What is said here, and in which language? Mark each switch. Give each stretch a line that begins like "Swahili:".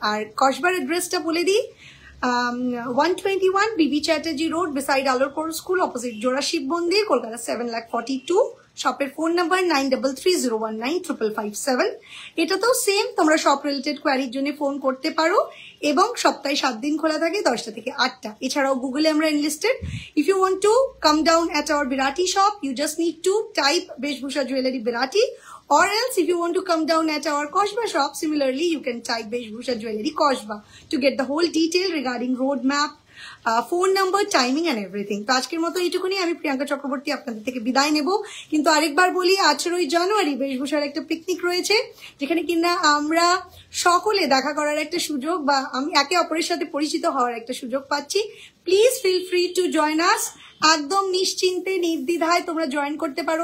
Bangla: আর কসবার অ্যাড্রেসটা বলে দিই, 121 বিবি Chatterjee road, beside আলোরপুর school, opposite জোড়া শিব মন্দির, কলকাতা 7,42,000। শপের ফোন নাম্বার 9330195557। এটাতেও সেম, তোমরা শপ রিলেটেড কোয়ারির জন্য ফোন করতে পারো, এবং সপ্তাহে 7 দিন খোলা থাকে 10টা থেকে 8টা। এছাড়াও গুগলে আমরা enlisted.
English: If you want to come down at our Birati shop, you just need to type Beshbhusha jewellery Birati, or else if you want to come down at our Kosba shop, similarly you can type Beshbhusha jewellery Kosba to get the whole detail regarding roadmap, phone number, timing and everything.
Bangla: তো আজকের মতো এইটুকুনি। আমি প্রিয়াঙ্কা চক্রবর্তী আপনাদের থেকে বিদায় নেব, কিন্তু আরেকবার বলি, 18ই জানুয়ারি বেশভূষার একটা পিকনিক রয়েছে, যেখানে কিনা আমরা সকলে দেখা করার একটা সুযোগ, বা আমি একে অপরের সাথে পরিচিত হওয়ার একটা সুযোগ পাচ্ছি।
English: Please feel free to join us.
Bangla: একদম নিশ্চিন্তে নির্দ্বিধায় তোমরা জয়েন করতে পারো।